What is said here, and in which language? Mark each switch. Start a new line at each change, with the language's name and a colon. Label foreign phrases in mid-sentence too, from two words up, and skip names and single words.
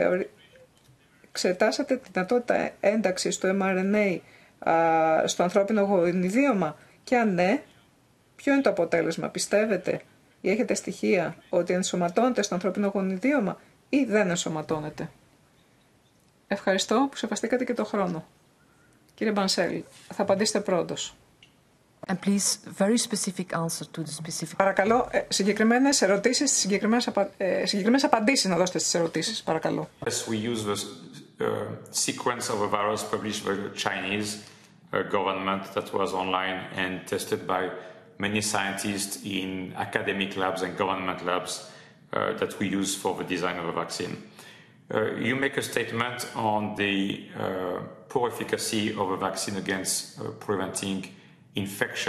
Greek: Εξετάσατε τη δυνατότητα ένταξης του mRNA στο ανθρώπινο γονιδίωμα και αν ναι, ποιο είναι το αποτέλεσμα? Πιστεύετε ή έχετε στοιχεία ότι ενσωματώνεται στο ανθρώπινο γονιδίωμα ή δεν ενσωματώνεται? Ευχαριστώ που σεβαστήκατε και το χρόνο. Κύριε Μπανσέλ, θα απαντήσετε πρώτος.
English: And please, very specific answer to the specific.
Greek: Παρακαλώ, συγκεκριμένες ερωτήσεις, συγκεκριμένες απαντήσεις να δώσετε στις ερωτήσεις, παρακαλώ.
English: Yes, we use the sequence of a virus published by the Chinese government that was online and tested by many scientists in academic labs and government labs that we use for the design of a vaccine. You make a statement on the poor efficacy of a vaccine against preventing infection.